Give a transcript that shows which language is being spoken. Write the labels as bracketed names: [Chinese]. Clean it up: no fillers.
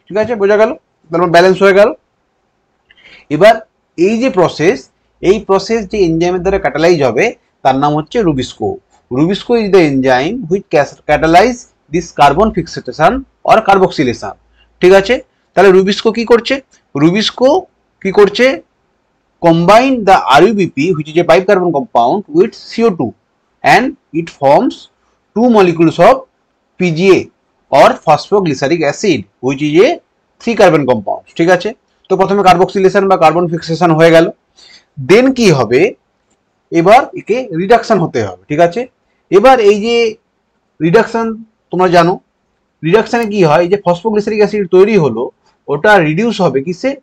[Bangla] ঠিক আছে, বোঝা গেল? তারপর ব্যালেন্স হয়ে গেল। এবার এই যে প্রসেস, এই প্রসেস যে এনজাইমের দ্বারা ক্যাটালাইজ হবে তার নাম হচ্ছে rubisco. [English] Rubisco is the enzyme which catalyse this carbon fixation or carboxylation. [Bangla] ঠিক আছে, তাহলে রুবিস্কো কি করছে? রুবিস্কো কি করছে? [English] combine the RUBP, which is a 5 carbon compound, with CO2 and it forms 2 molecules of PGA or phosphoglyceric acid, which is a 3 carbon compound. [Bangla] ঠিক আছে, তো প্রথমে কার্বক্সিলেশন বা কার্বন ফিক্সেশন হয়ে গেল। দেন কি হবে? এবার একে রিডাকশন হতে হবে। ঠিক আছে, এবার এই যে রিডাকশন তোমরা জানো, রিডাকশনে কি হয়? এই যে ফসফোগ্লিসারিক অ্যাসিড তৈরি হলো ওটা রিডিউস হবে কিসে?